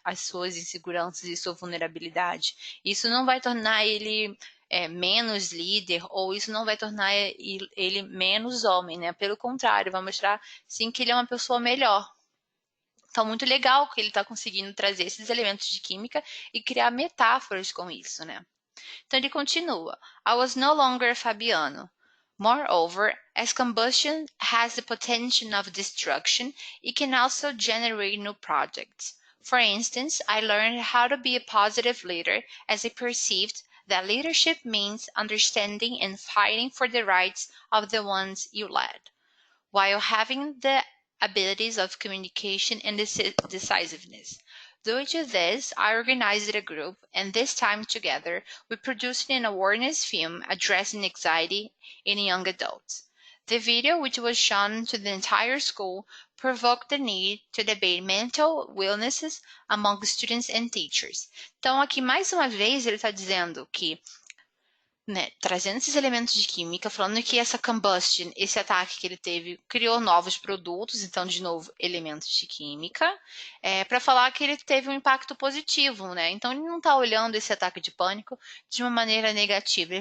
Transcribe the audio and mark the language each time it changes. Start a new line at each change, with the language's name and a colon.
Portuguese: As suas inseguranças e sua vulnerabilidade. Isso não vai tornar ele menos líder, ou isso não vai tornar ele menos homem, né? Pelo contrário, vai mostrar sim que ele é uma pessoa melhor. Então, muito legal que ele está conseguindo trazer esses elementos de química e criar metáforas com isso, né? Então ele continua:
English: I was no longer Fabiano. Moreover, as combustion has the potential of destruction, it can also generate new projects. For instance, I learned how to be a positive leader as I perceived that leadership means understanding and fighting for the rights of the ones you led, while having the abilities of communication and decisiveness. Due to this, I organized a group, and this time together, we produced an awareness film addressing anxiety in young adults. The video, which was shown to the entire school, provoked the need to debate mental illnesses among students and teachers.
Portuguese: Então, aqui mais uma vez ele está dizendo que, né, trazendo esses elementos de química, falando que essa combustion, esse ataque que ele teve, criou novos produtos, então, de novo, elementos de química, para falar que ele teve um impacto positivo, né? Então, ele não está olhando esse ataque de pânico de uma maneira negativa.